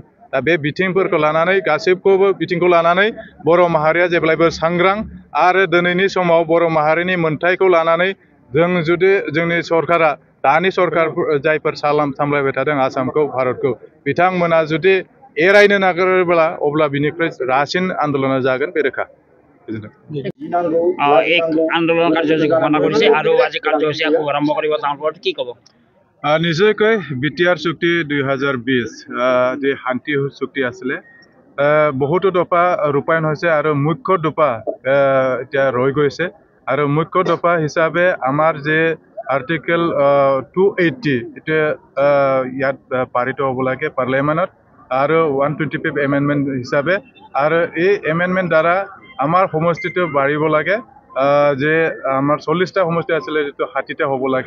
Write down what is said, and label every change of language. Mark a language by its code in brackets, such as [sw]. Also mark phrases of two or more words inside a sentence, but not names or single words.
[brx] दा बे बिथिंफोरखौ लानानै गासैखौबो बिथिंखौ लानानै बर' माहारिया जेब्लायबो सांग्रां आरो दिनैनि समाव बर' माहारिनि मोन्थायखौ लानानै जों जुदि जोंनि सरकारा, दानि सरकार जायफोर सामलायबाय थादों आसामखौ, भारतखौ, बिथांमोना जुदि एरायनो नागिरोब्ला अब्ला बिनिख्रुइ रासिन आन्दोलना जागोन, बे रोखा। [as] এক আন্দোলন কাৰ্যসূচী ঘোষণা কৰিছে আৰু আজি কাৰ্যসূচী আকৌ আৰম্ভ কৰিব, তাৰ ওপৰত কি ক'ব? নিশ্চয়কৈ বিটিআৰ চুক্তি 2020 যি শান্তি চুক্তি আছিলে, বহুতো দফা ৰূপায়ণ হৈছে আৰু মুখ্য দফা এতিয়া ৰৈ গৈছে আৰু মুখ্য দফা হিচাপে আমাৰ যে আৰ্টিকেল 280 এতিয়া ইয়াত পাৰিত হ'ব লাগে পাৰ্লিয়ামেণ্টত আৰু 125 এমেণ্ডমেণ্ট হিচাপে, আৰু এই এমেণ্ডমেণ্ট দ্বাৰা আমাৰ সমষ্টিটো বাঢ়িব লাগে, যে আমাৰ 40টা সমষ্টি আছিলে যিটো 60টা হ'ব লাগে।